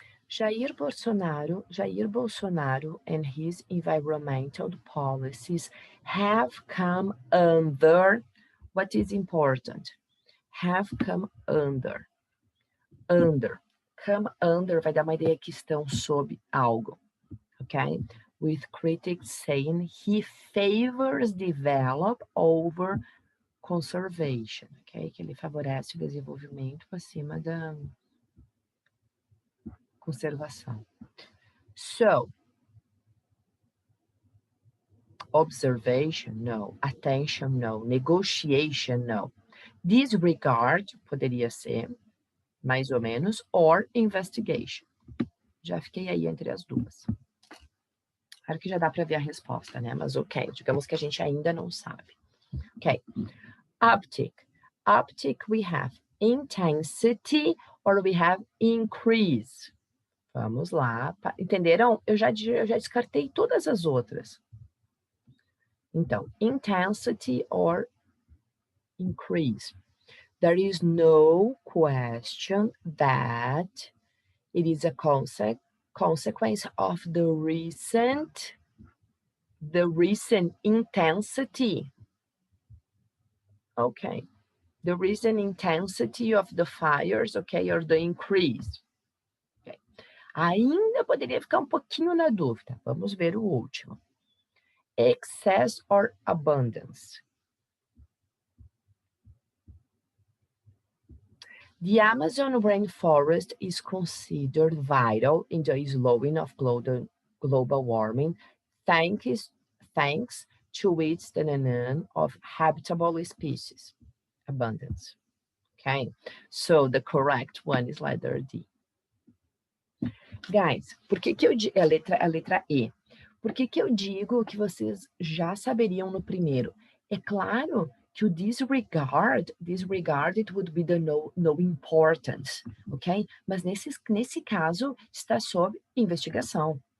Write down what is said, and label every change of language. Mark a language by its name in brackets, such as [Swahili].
[English] Jair Bolsonaro and his environmental policies have come under, what is important? Have come under. [Portuguese] Come under vai dar uma ideia que estão sob algo, okay? [English] With critics saying he favors develop over conservation, okay? [Portuguese] Que ele favorece o desenvolvimento acima da conservação. [English] So, observation, no. Attention, no. Negotiation, no. Disregard, [Portuguese] poderia ser, mais ou menos, [English] or investigation. [Portuguese] Já fiquei aí entre as duas. Claro que já dá para ver a resposta, né? Mas ok, digamos que a gente ainda não sabe. [English] Ok. Uptick. Uptick we have intensity or we have increase. [Portuguese] Vamos lá. Entenderam? Eu já descartei todas as outras. [English] Então, intensity or increase. There is no question that it is a consequence of the recent intensity. Okay. The recent intensity of the fires, okay, or the increase. Okay. [Portuguese] Ainda poderia ficar um pouquinho na dúvida. Vamos ver o último. [English] Excess or abundance. The Amazon rainforest is considered vital in the slowing of global warming, thanks to its phenomenon of habitable species abundance. Okay, so the correct one is letter D. [Portuguese] Guys, por que eu digo a letra E? Por que eu digo que vocês já saberiam no primeiro? É claro que o [English] disregard, it would be the no importance, ok? [Portuguese] Mas nesse caso, está sob investigação.